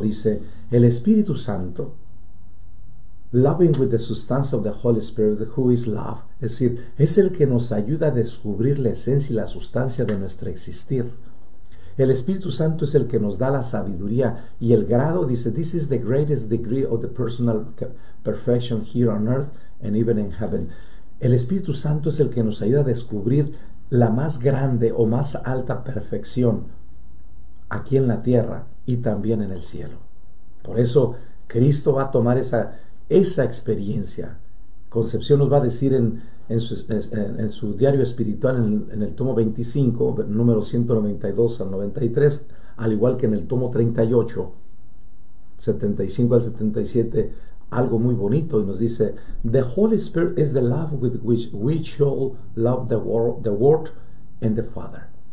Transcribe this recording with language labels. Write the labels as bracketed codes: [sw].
[es] Dice, el Espíritu Santo, [en] loving with the substance of the Holy Spirit, who is love, [es] es decir, es el que nos ayuda a descubrir la esencia y la sustancia de nuestro existir. El Espíritu Santo es el que nos da la sabiduría y el grado. Dice, [en] this is the greatest degree of the personal perfection here on earth and even in heaven. [es] El Espíritu Santo es el que nos ayuda a descubrir la más grande o más alta perfección aquí en la tierra y también en el cielo. Por eso Cristo va a tomar esa experiencia. Concepción nos va a decir en su diario espiritual, en el tomo 25, número 192 al 93, al igual que en el tomo 38, 75 al 77, algo muy bonito, y nos dice, [en] the Holy Spirit is the love with which we shall love the Word and the Father.